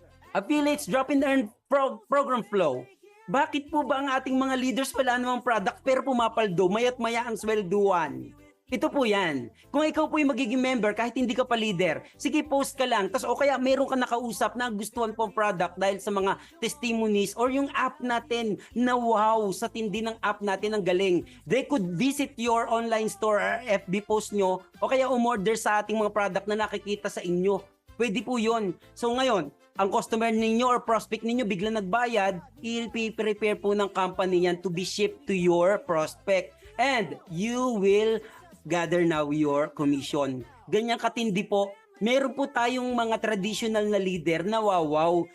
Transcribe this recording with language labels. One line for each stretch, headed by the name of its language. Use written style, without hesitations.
English: Affiliates, drop in earn program flow.
Filipino: Bakit po ba ang ating mga leaders wala namang product pero pumapaldo, maya't maya ang swelduan? Ito po yan. Kung ikaw po yung magiging member kahit hindi ka pa leader, sige post ka lang. O kaya meron ka nakausap na gustuhan pong product dahil sa mga testimonies or yung app natin na wow, sa tindi ng app natin ang galing.
English: They could visit your online store
Filipino: or FB post nyo o kaya umorder sa ating mga product na nakikita sa inyo. Pwede po yun. So ngayon, ang customer ninyo or prospect ninyo biglang nagbayad, i-prepare po ng company yan
English: to be shipped to your prospect. And you will gather now your commission.
Filipino: Ganyan katindi po. Meron po tayong mga traditional na leader na wow.